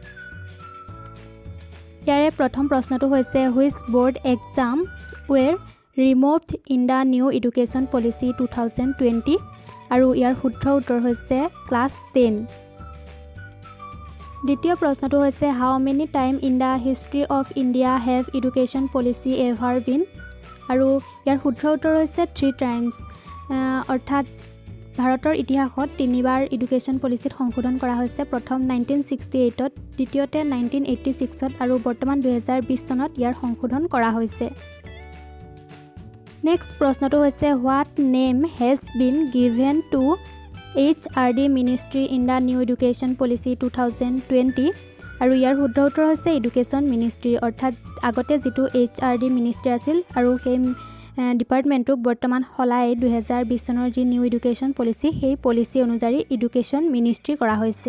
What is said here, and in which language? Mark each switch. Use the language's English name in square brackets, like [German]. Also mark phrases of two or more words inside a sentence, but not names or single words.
[Assamese] ইয়াৰে প্ৰথম প্ৰশ্নটো হৈছে [English] which board exams were removed in the new education policy 2020 [Assamese] আৰু ইয়াৰ শুদ্ধ উত্তৰ হৈছে [English] ক্লাছ 10। [Assamese] দ্বিতীয় প্ৰশ্নটো হৈছে [English] how many time in the history of India have education policy ever been [Assamese] আৰু ইয়াৰ শুদ্ধ উত্তৰ হৈছে 3 টাইমছ, অৰ্থাৎ ভাৰতৰ ইতিহাসত তিনিবাৰ [English] education policy [Assamese] সংশোধন কৰা হৈছে। প্ৰথম 1968ত, দ্বিতীয়তে 1986ত আৰু বৰ্তমান 2020 চনত ইয়াৰ সংশোধন কৰা হৈছে। নেক্সট প্ৰশ্নটো হৈছে [English] what name has been given to HRD ministry in the new education policy 2020 [Assamese] আৰু ইয়াৰ শুদ্ধ উত্তৰ হৈছে [English] education ministry, [Assamese] অৰ্থাৎ আগতে যিটো [English] HRD ministry [Assamese] আছিল আৰু সেই ডিপাৰ্টমেণ্টটোক বৰ্তমান সলাই 2020 চনৰ যি [English] new education policy [Assamese] সেই পলিচি অনুযায়ী [English] education ministry [Assamese] কৰা হৈছে।